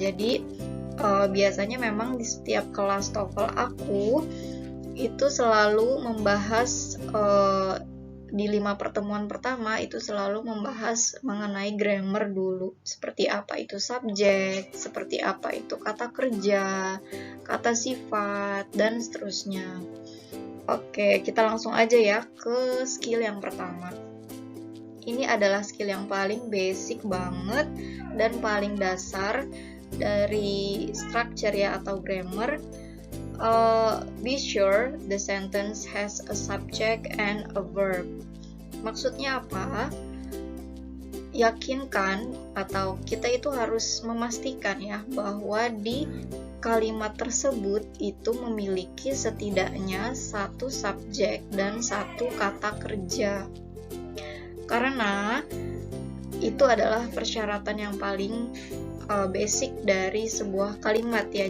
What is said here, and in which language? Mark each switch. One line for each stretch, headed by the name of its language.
Indonesian: Jadi biasanya memang di setiap kelas TOEFL aku itu selalu membahas di 5 pertemuan pertama itu selalu membahas mengenai grammar dulu, seperti apa itu subjek, seperti apa itu kata kerja, kata sifat, dan seterusnya. Oke, kita langsung aja ya ke skill yang pertama. Ini adalah skill yang paling basic banget dan paling dasar dari structure ya, atau grammar.
English: Be sure the sentence has a subject and a verb.
Indonesian: Maksudnya apa? Yakinkan, atau kita itu harus memastikan ya, bahwa di kalimat tersebut itu memiliki setidaknya satu subjek dan satu kata kerja. Karena itu adalah persyaratan yang paling basic dari sebuah kalimat ya.